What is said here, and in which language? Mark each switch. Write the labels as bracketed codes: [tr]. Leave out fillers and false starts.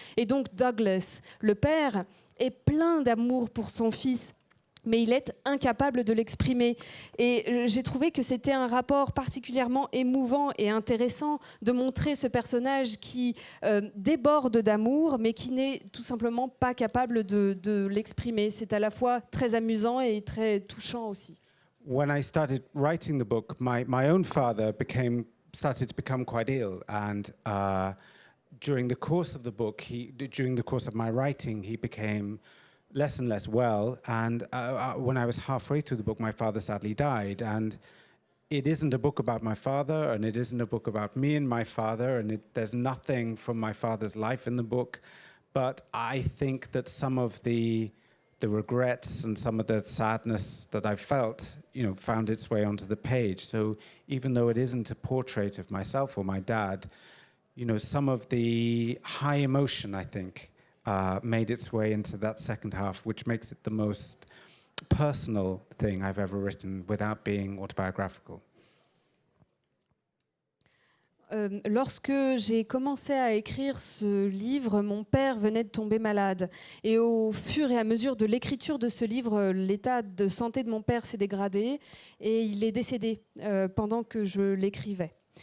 [fr] Et donc Douglas, le père, est plein d'amour pour son fils, mais il est incapable de l'exprimer. Et j'ai trouvé que c'était un rapport particulièrement émouvant et intéressant de montrer ce personnage qui déborde d'amour, mais qui n'est tout simplement pas capable de l'exprimer. C'est à la fois très amusant et très touchant aussi. [en] When I started writing the book, my own father started to become quite ill, and during the course of the book, during the course of my writing, he became less and less well, and when I was halfway through the book, my father sadly died. And it isn't a book about my father, and it isn't a book about me and my father, and there's nothing from my father's life in the book. But I think that some of the the regrets and some of the sadness that I felt, found its way onto the page. So even though it isn't a portrait of myself or my dad, some of the high emotion, I think, made its way into that second half, which makes it the most personal thing I've ever written without being autobiographical. [fr] Lorsque j'ai commencé à écrire ce livre, mon père venait de tomber malade. Et au fur et à mesure de l'écriture de ce livre, l'état de santé de mon père s'est dégradé et il est décédé pendant que je l'écrivais.